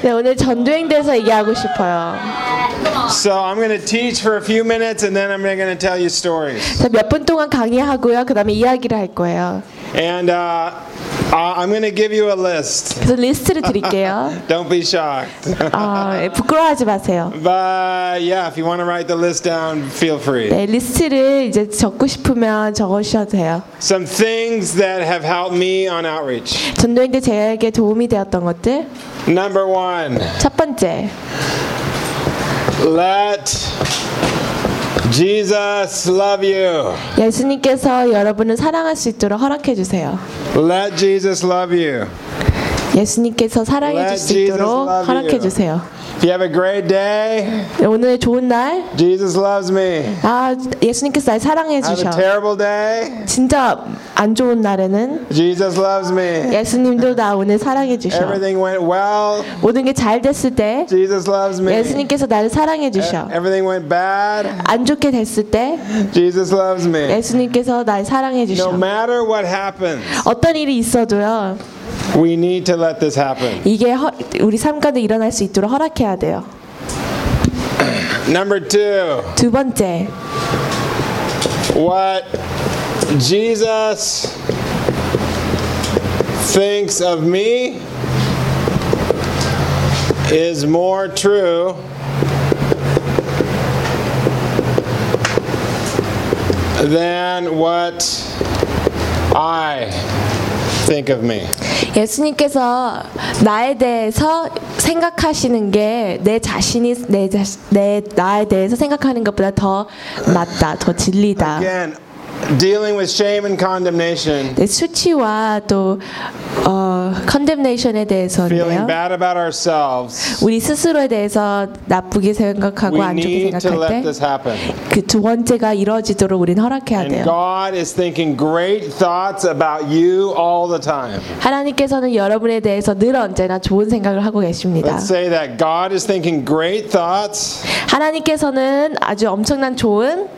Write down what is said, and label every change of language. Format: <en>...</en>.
<ko>네, 오늘 전도행 대해서 얘기하고 싶어요.</ko> <en>So I'm going to teach for a few minutes and then I'm going to tell you stories.</en> <ko>자, 몇 분 동안 강의하고요. 그다음에 이야기를 할 거예요.</ko> <en>And I'm going to give you a list.</en> <ko>그 리스트를 드릴게요.</ko> <en>Don't be shocked.</en> <ko>부끄러워하지 마세요.</ko> <en>But yeah, if you want to write the list down, feel free.</en> <ko>네, 리스트를 이제 적고 싶으면 적으셔도 돼요.</ko> <en>Some things that have helped me on outreach.</en> <ko>전도행에 제게 도움이 되었던 것들.</ko> <en>Number one.</en> <ko>첫 번째.</ko> <en>Let Jesus love you.</en> <ko>예수님께서 여러분을 사랑할 수 있도록 허락해 주세요.</ko> <en>Let Jesus love you.</en> <ko>예수님께서 사랑해 주실 수 있도록 허락해 주세요.</ko> <en>If you have a great day.</en> <ko>오늘 좋은 날.</ko> <en>Jesus loves me.</en> <ko>아, 예수님께서 날 사랑해 주셔.</ko> <en>Have a terrible day.</en> <ko>진짜 안 좋은 날에는</ko> <en>Jesus loves me.</en> <ko>예수님도 나 오늘 사랑해 주셔.</ko> <en>Everything went well.</en> <ko>모든 게 잘 됐을 때</ko> <en>Jesus loves me.</en> <ko>예수님께서 나를 사랑해 주셔.</ko> <en>Everything went bad.</en> <ko>안 좋게 됐을 때</ko> <en>Jesus loves me.</en> <ko>예수님께서 날 사랑해 주셔.</ko> <en>No matter what happens.</en> <ko>어떤 일이 있어도요.</ko> <en>We need to let this happen.</en> <ko>이게 우리 삶 가운데 일어날 수 있도록 허락해야 돼요.</ko> <en>Number two.</en> <ko>두 번째.</ko> <en>What Jesus thinks of me is more true than what I think of me.</en> <ko>예수님께서 나에 대해서 생각하시는 게 내 자신이 내 나에 대해서 생각하는 것보다 더 맞다, 더 진리다.</ko> <en>Again, dealing with shame and condemnation.</en> <ko>네, 수치와 또 condemnation에 대해서는요.</ko> <en>Feeling bad about ourselves.</en> <ko>우리 스스로에 대해서 나쁘게 생각하고 안 좋게 생각할 때.</ko> <en>We need to let this happen.</en> <ko>그 두 번째가 이루어지도록 우리는 허락해야 돼요.</ko> <en>And God is thinking great thoughts about you all the time.</en> <ko>하나님께서는 여러분에 대해서 늘 언제나 좋은 생각을 하고 계십니다.</ko> <en>Let's say that God is thinking great thoughts.</en> <ko>하나님께서는 아주 엄청난 좋은.</ko>